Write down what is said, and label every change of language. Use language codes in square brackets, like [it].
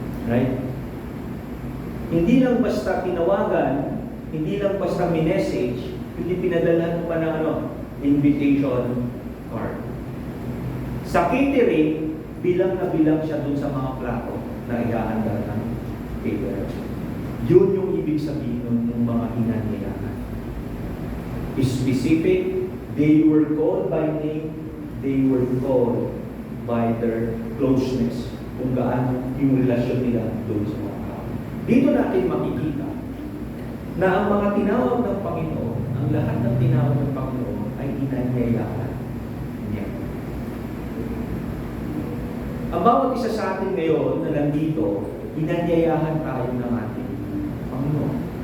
[tl] Right? Hindi lang basta tinawagan, hindi lang basta minessage, hindi pinadala mo pa ng invitation card. Sa catering, bilang na bilang siya dun sa mga plato na ihahanda ng caterer. Yun yung ibig sabihin ng mga inanyayahan. [en] Specific, they were called by name, they were called by their closeness, kung gaano yung relasyon nila doon sa mga tao. [tl] Dito natin makikita na ang mga tinawag ng Panginoon, ang lahat ng tinawag ng Panginoon ay inanyayahan niya. Ang bawat isa sa atin ngayon na nandito, inanyayahan tayo ng ating Panginoon.